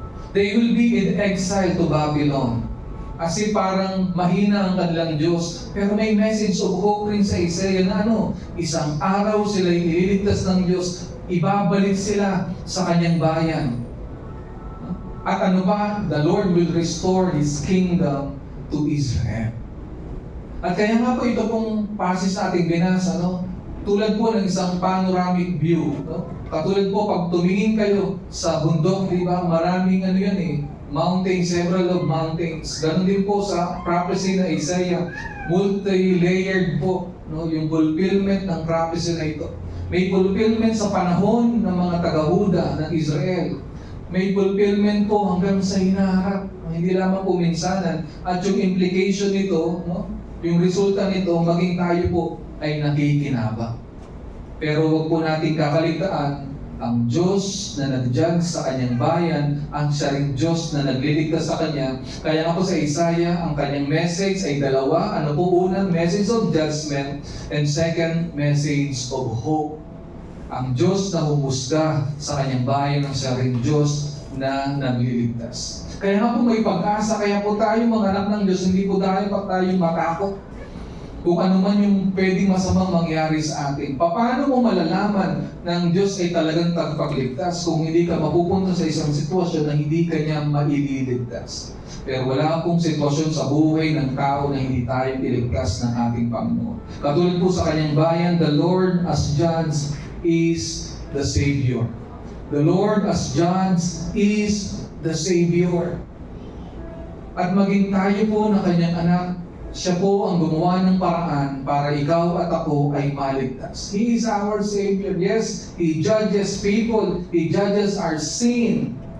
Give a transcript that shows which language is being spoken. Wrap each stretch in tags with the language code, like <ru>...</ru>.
<en>They will be in exile to Babylon.</en> <tl>Kasi parang mahina ang kanilang Diyos. Pero may</tl> <en>message of hope</en> <tl>rin sa Isaiah na isang araw sila'y ililigtas ng Diyos, ibabalik sila sa kanyang bayan. At ano ba?</tl> <en>The Lord will restore His kingdom to Israel.</en> <tl>At kaya nga po ito pong passage na ating binasa, tulad po ng isang panoramic view. Katulad po pag tumingin kayo sa bundok, di ba? Maraming mountains,</tl> <en>several of mountains.</en> <tl>Ganon din po sa prophecy na Isaiah, multi-layered po, yung fulfillment ng prophecy na ito. May fulfillment sa panahon ng mga taga-Huda ng Israel. May fulfillment po hanggang sa hinaharap, hindi lamang po minsanan. At yung implication nito, yung resulta nito, maging tayo po ay nakikinabang. Pero huwag po natin kakaligtaan, ang Diyos na nag-judge sa kanyang bayan, ang siya ring Diyos na nagliligtas sa kanya. Kaya nga po sa Isaiah, ang kanyang message ay dalawa. Ano po unang?</tl> <en>Message of judgment, and second, message of hope.</en> <tl>Ang Diyos na humusga sa kanyang bayan, ang siya ring Diyos na nagliligtas. Kaya nga po may pag-asa, kaya po tayo mga anak ng Diyos, hindi po tayo matakot kung ano man yung pwedeng masamang mangyari sa atin. Paano mo malalaman na ang Diyos ay talagang tagapagligtas kung hindi ka mapupunta sa isang sitwasyon na hindi ka niya maililigtas? Pero wala pong sitwasyon sa buhay ng tao na hindi tayo iligtas ng ating Panginoon. Katulad po sa kanyang bayan,</tl> <en>the Lord as judge is the Savior. The Lord as judge is the Savior.</en> <tl>At maging tayo po na kanyang anak, siya po ang gumawa ng paraan para ikaw at ako ay maligtas.</tl> <en>He is our Savior. Yes, He judges people. He judges our sin.</en>